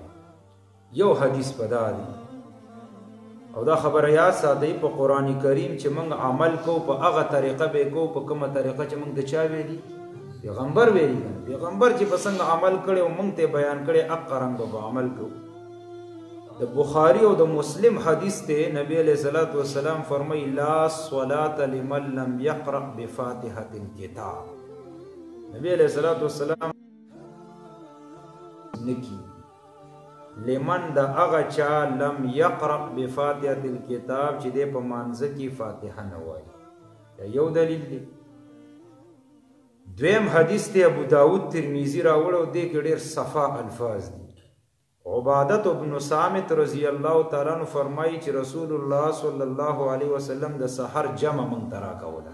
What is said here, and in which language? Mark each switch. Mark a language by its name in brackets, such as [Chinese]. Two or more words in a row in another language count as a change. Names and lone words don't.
[Pashto] یو حدیث په دا دی او دا خبره یاد ساتئ په قرآن کریم چې موږ عمل کو په هغه طریقه به کو په کومه طریقه چې موږ د چا ویلي پیغمبر ویلي. پیغمبر چې په څنګه عمل کړی او موږ ته بیان کړی هغه رنګ به عمل کوو. د بخاری او د مسلم حدیث ته نبی [Arabic] علیہ الصلوۃ والسلام [Pashto] فرمای [Arabic] لا صلاة لمن لم يقرأ بفاتحة الكتاب. [Pashto] نبی [Arabic] علیہ الصلوۃ والسلام [Pashto] نکی لمن دا هغه چا [Arabic] لم يقرأ بفاتحة الكتاب [Pashto] چې دې په مانځه کې فاتحه نه وایي. یو دلیل دی. دویم حدیث ته ابو داود ترمذی راوړ او دې کې ډېر صفا الفاظ دي. عبادت ابن صامت [Arabic] رضی الله تعالی عنہ [Pashto] فرمایي چې رسول الله [Arabic] صلی الله علیه وسلم [Pashto] د سحر جمع مونږ ته راکوله.